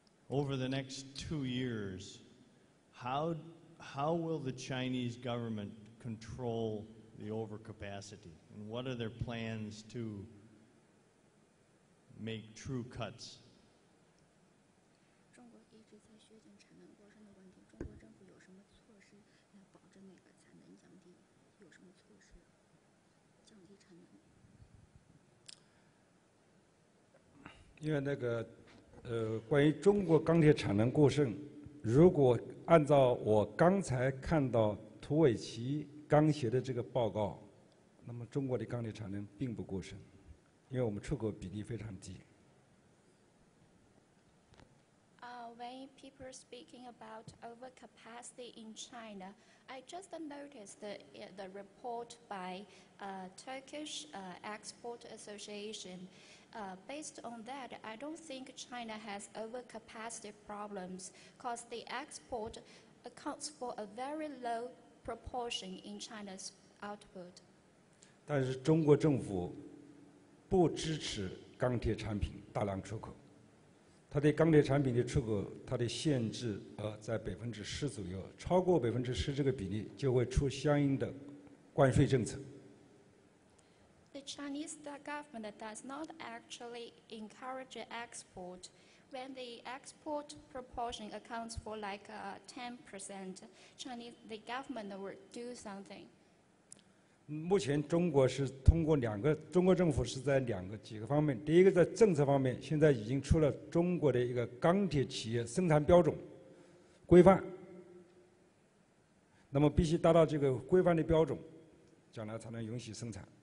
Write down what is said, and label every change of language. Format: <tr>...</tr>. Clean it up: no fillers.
<en>Over the next 2 years, how will the Chinese government control the overcapacity? And what are their plans to make true cuts?</en> <zh>中国一直在削减产能过剩的问题，中国政府有什么措施来保证那个产能降低？有什么措施降低产能？因为关于中国钢铁产能过剩，如果按照我刚才看到土尾旗钢协的这个报告，那么中国的钢铁产能并不过剩，因为我们出口比例非常低。</zh> <en>When people are speaking about overcapacity in China, I just noticed the report by Turkish Export Association. Based on that, I don't think China has overcapacity problems because the export accounts for a very low proportion in China's output.</en> <zh>但是中国政府不支持钢铁产品大量出口。它对钢铁产品的出口，它的限制额在10%左右，超过10%这个比例就会出相应的关税政策。</zh> <en>The Chinese government does not actually encourage export. When the export proportion accounts for like 10%, the government will do something.</en> <zh>目前中国是通过中国政府是在几个方面。第一个在政策方面，现在已经出了中国的一个钢铁企业生产标准规范，那么必须达到这个规范的标准，将来才能允许生产。</zh>